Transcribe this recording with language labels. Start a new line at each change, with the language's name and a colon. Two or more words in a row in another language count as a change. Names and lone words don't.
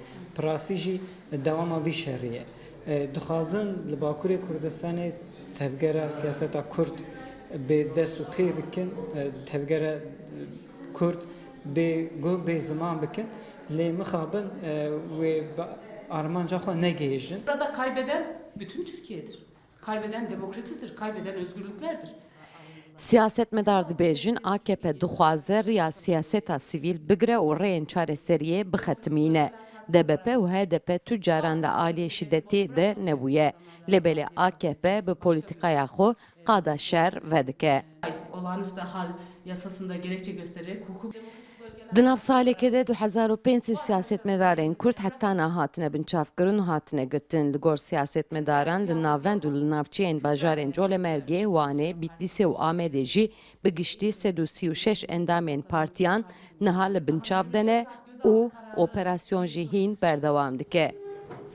Kurdish: Pirasî jî dewama vî şerî ye. Dixwazin li Bakurê Kurdistanê tevgera siyaseta Kurd bê dest û pê bikin, tevgera Kurd bê guh bê ziman bikin, lê mixabin wê armanca xwe negihêjin.
Turkish: Burada kaybeden bütün Türkiye'dir. Kaybeden demokrasidir, kaybeden özgürlüklerdir.
Kurdish: Siyasetmedar dibêjin AKP dixwaze riya siyaseta sivîl bigire û rêyên çareseriyê bixetimîne. DBP û HDP tu caran li aliyê şiddetê de nebûye. Lêbelê AKP bi polîtikaya xwe qada şer vedike.
Turkish: Olağanüstü hal yasasında gerekçe göstererek hukuk
Kurdish: Di nav salekê de 2005 siyasetmedarên Kurd hetana hatine binçavkirin û hatine girtin. Li gor siyasetmedaran li navend û li navçeyên bajarên Colemergê, Wanê, Bitlisê û Amedê jî bi giştî 336 endamên partiyan niha li binçav dene û operasyon jî hîn berdewam dike.